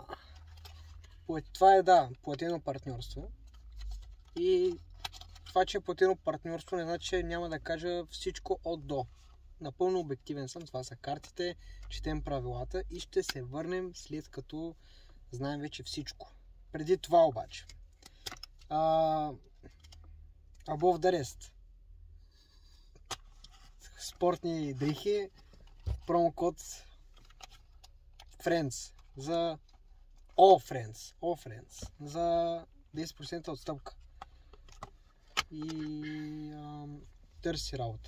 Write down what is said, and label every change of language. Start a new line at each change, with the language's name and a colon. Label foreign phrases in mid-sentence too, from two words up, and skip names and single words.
Bulgarian: Това е, да, платено партньорство. И това, че е платено партньорство, не значи, че няма да кажа всичко от до. Напълно обективен съм, това са картите, четем правилата и ще се върнем след като знаем вече всичко. Преди това обаче.
English: Above the rest.
Bulgarian: Спортни дрехи, промокод FRIENDS за All Friends за 10% отстъпка. И търси работа.